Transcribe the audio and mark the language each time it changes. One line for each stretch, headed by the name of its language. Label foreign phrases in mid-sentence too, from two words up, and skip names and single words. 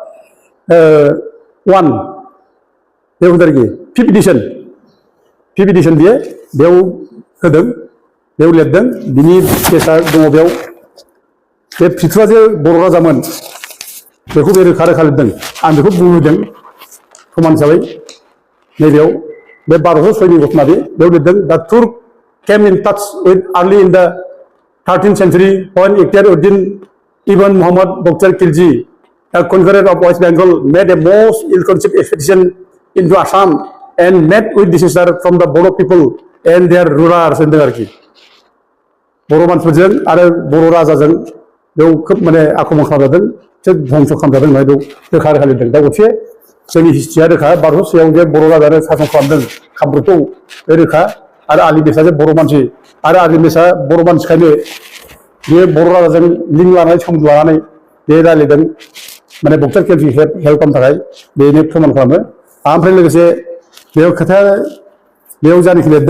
Bodo: 1 बे होदों आरोखि 5th इडिसन बियो बेयाव होदों बेयाव लिरदों बिनि केसा दङ बेयाव बे पितुआ जे बर' राजामोन बेखौ बे रोखा रोखा लिरदों आं बेखौ बुंहोदों समान हिसाबै नैबेयाव बे 1206नि घटना बेयाव लिरदों दा
English: Turks came in touch with early in the 13th century when Ikhtiar-ud-din Ibn Muhammad Boktar Khilji the Conqueror of West Bengal made a most ill-conceived expedition into Assam and met with disaster from the Bodo people and their rulers in the Arki.
Bodo: Bodo मानसिफोरजों आरो बर' राजाजों बेयाव खोब माने आक्रमण खालामजादों एसे धंस' खालामजादों होननानै बेयाव रोखा रोखा लिरदों दा गरसे जोंनि हिस्ट्रिया रोखा भारत सायाव जे बर' राजानो सासन खालामदों कामरुपखौ बे रोखा आरो आलि बेसा जे बर' मानसि आरो आलि बेसा बर' मानसिखायनो बे बर' राजाजों लिंक लानानै सोमोन्दो लानानै बे रायलायदों माने बक्सार केलखौ हेल्प खालामनो थाखाय बेनो फोरमान खालामो ओमफ्राय लोगोसे बेयाव खोथाया बेयाव जानाखि लिरदों